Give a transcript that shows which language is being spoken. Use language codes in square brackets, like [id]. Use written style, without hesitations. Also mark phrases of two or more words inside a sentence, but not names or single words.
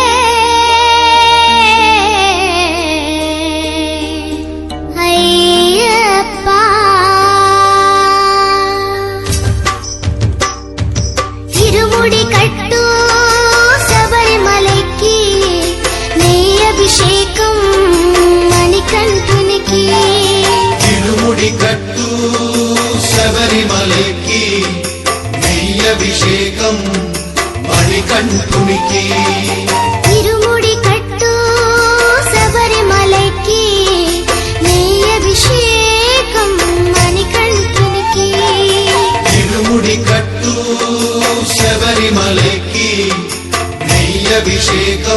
[ta] ஐயப்பா இருமுடி கட்டு சபரிமலைக்கு நெய் அபிஷேகம் மணிகண்டுனிக்கு [te] తిరుముడి కట్టు శబరిమలకి నెయ్యభిషేకం మణికంఠునికి [ta] இருமுடி கட்டு சபரிமலைக்கு நெய் அபிஷேகம் மணிகண்டுனிக்கு [te] తిరుముడి కట్టు శబరిమలకి నెయ్యభిషేకం